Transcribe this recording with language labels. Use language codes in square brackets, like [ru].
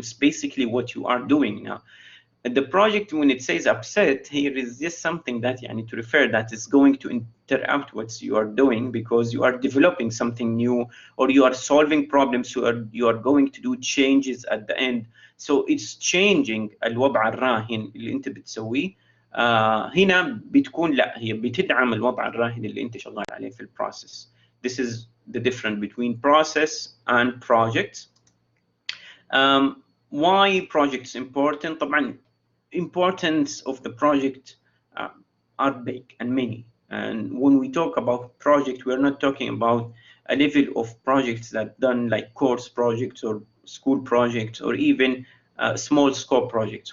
[en] It's basically what you are doing now. The project, when it says upset, here is just something that you need to refer that is going to interrupt what you are doing, because you are developing something new, or you are solving problems, you are going to do changes at the end. [ar] So it's changing الوضع الراهن اللي انت بتسويه. هنا بتكون لا هي بتدعم الوضع الراهن اللي انت شغال عليه في البروسيس. [en] This is the difference between process and projects. Why projects important? طبعا importance of the project are big and many. And when we talk about project, we're not talking about a level of projects that done like course projects or school projects or even small scope projects.